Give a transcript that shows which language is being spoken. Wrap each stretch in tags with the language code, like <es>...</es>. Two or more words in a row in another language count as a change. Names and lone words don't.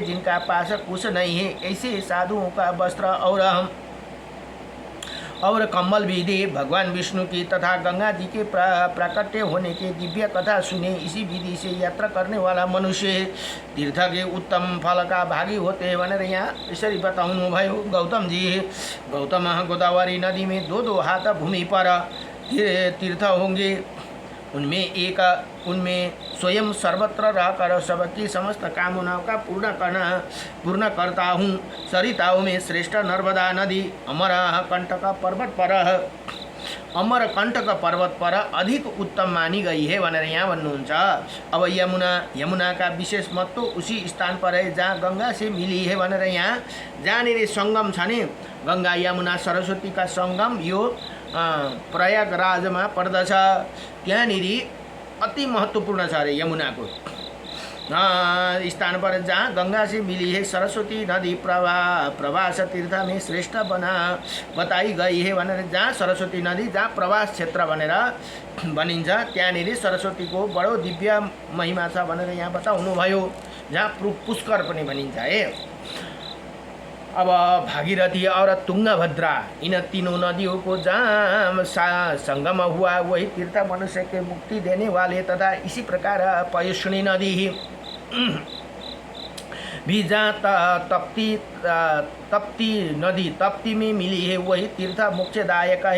<hi>जिनका पास कुछ नहीं है, ऐसे साधुओं का वस्त्र और कम्बल भी दे। भगवान विष्णु की तथा गंगा जी के प्राकट्य होने के दिव्य कथा सुने। इसी विधि से यात्रा करने वाला मनुष्य तीर्थ के उत्तम फल का भागी होते हैं</hi> <ne>भनेर यहाँ यसरी बताउनु भयो।</ne> <hi>गौतम जी, गौतम गोदावरी नदी में दो हाथ भूमि पर तीर्थ होंगे। उनमें स्वयं सर्वत्र रहकर सबकी समस्त कामनाओं का पूर्ण करता हूँ। सरिताओं में श्रेष्ठ नर्मदा नदी अमरकंटक पर्वत पर अधिक उत्तम मानी गई है</hi> <ne>भनेर यहाँ भन्नुहुन्छ।</ne> <hi>अब यमुना का विशेष महत्व उसी स्थान पर है जहाँ गंगा से मिली है</hi> <ne>भनेर यहाँ जहाँनिर संगम छ नि, गंगा यमुना सरस्वती का संगम यो प्रयागराजमा पर्दछ। त्यहाँनिर अति महत्वपूर्ण छ अरे</ne> <hi>यमुनाको स्थान पर जहाँ गंगा से मिली है सरस्वती नदी प्रवास तीर्थ में श्रेष्ठ बताई गई है</hi> <ne>भनेर जहाँ सरस्वती नदी जहाँ प्रवास क्षेत्र भनेर भनिन्छ, त्यहाँनिर सरस्वतीको बडो दिव्य महिमा छ भनेर यहाँ बताउनु भयो। जहाँ पुष्कर पनि भनिन्छ है।</ne> <hi>अब भागीरथी और तुंगभद्रा इन तीनों नदियों को जहाँ संगम हुआ, वही तीर्थ मनुष्य के मुक्ति देने वाले तथा इसी प्रकार पयुष्णी नदी भी जहाँ तप्ती नदी तप्ती में मिली है, वही तीर्थ मोक्षदायक है।</hi>